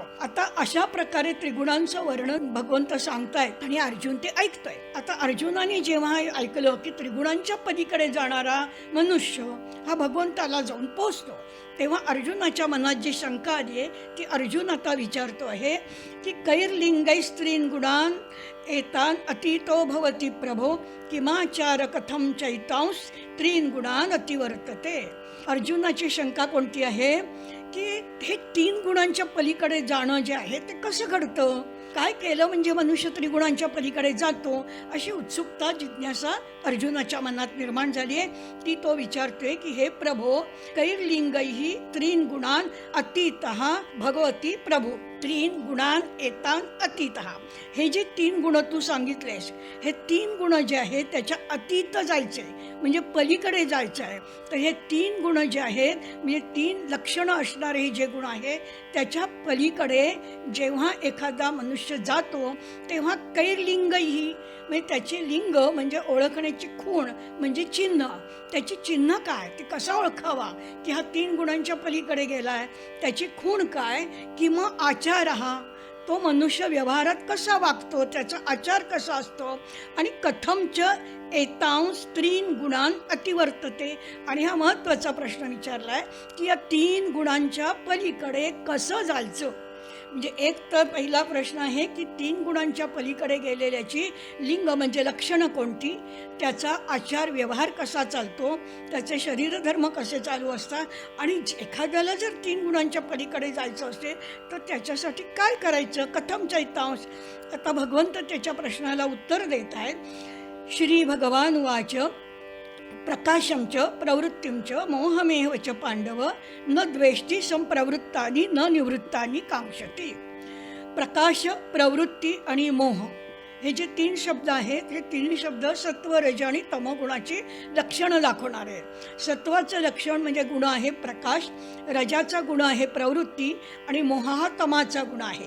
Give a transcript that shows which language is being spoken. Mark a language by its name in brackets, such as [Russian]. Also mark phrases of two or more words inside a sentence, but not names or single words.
[Marathi] आता अशा प्रकारे त्रिगुणांचं वर्णन भगवंत सांगतायत आणि अर्जुन ते ऐकतोय. आता अर्जुनाने जेव्हा ऐकलं की त्रिगुणांच्या पलीकडे जाणारा मनुष्य हा भगवंताला जाऊन पोचतो, तेव्हा अर्जुनाच्या मनात जी शंका आली आहे ती अर्जुन आता विचारतो आहे की [Sanskrit] कैर्लिंगै स्त्रीन गुणान एतान अतीतो भवती प्रभो किमाचार कथम चैतांश त्रीन गुणान अतिवर्तते. [Marathi] अर्जुनाची शंका कोणती आहे की हे 3 गुणांच्या पलीकडे जाणं जे आहे ते कसं घडतं, काय केलं म्हणजे मनुष्य त्रिगुणांच्या पलीकडे जातो, अशी उत्सुकता, जिज्ञासा अर्जुनाच्या मनात निर्माण झाली आहे. ती तो विचारतोय की हे प्रभो [Sanskrit] कैर्लिंगैहि त्रीन गुणान अतीतः भगवती प्रभू, 3 गुणान एतान अतीतः. [Marathi] हे जे 3 गुण तू सांगितलेस, हे 3 गुण जे आहेत त्याच्या अतीत जायचे, म्हणजे पलीकडे जायचं आहे. तर हे 3 गुण जे आहेत, म्हणजे 3 लक्षणं असणारे हे जे गुण आहेत, त्याच्या पलीकडे जेव्हा एखादा मनुष्य जातो तेव्हा कैर्लिंगही, म्हणजे त्याचे लिंग म्हणजे ओळखण्याची खूण, म्हणजे चिन्ह. त्याची चिन्ह काय, ते कसा ओळखावा की हा 3 गुणांच्या पलीकडे गेलाय, त्याची खूण काय, की मग आचार हा, तो मनुष्य व्यवहारात कसा वागतो, त्याचा आचार कसा असतो, आणि [Sanskrit] कथमच एतांश 3 गुणान अतिवर्तते. [Marathi] आणि हा महत्त्वाचा प्रश्न विचारलाय की या 3 गुणांच्या पलीकडे कसं जायचं. म्हणजे एक तर पहिला प्रश्न आहे की 3 गुणांच्या पलीकडे गेलेल्याची लिंग म्हणजे लक्षणं कोणती, त्याचा आचार व्यवहार कसा चालतो, त्याचे शरीरधर्म कसे चालू असतात, आणि एखाद्याला जर 3 गुणांच्या पलीकडे जायचं असेल तर त्याच्यासाठी काय करायचं, [Sanskrit] कथम चैतांश. [Marathi] आता भगवंत त्याच्या प्रश्नाला उत्तर देत आहेत. [Sanskrit] श्री भगवान वाच प्रकाशं च प्रवृत्तिं च मोहमेव च पांडव न द्वेष्टी संप्रवृत्तानि न निवृत्तानि कांक्षति. [Marathi] प्रकाश, प्रवृत्ती आणि मोह हे जे 3 शब्द आहेत, हे 3 शब्द सत्व, रज आणि तमोगुणाची लक्षणं दाखवणार आहेत. सत्वाचं लक्षण म्हणजे गुण आहे प्रकाश, रजाचा गुण आहे प्रवृत्ती, आणि मोह हा तमाचा गुण आहे.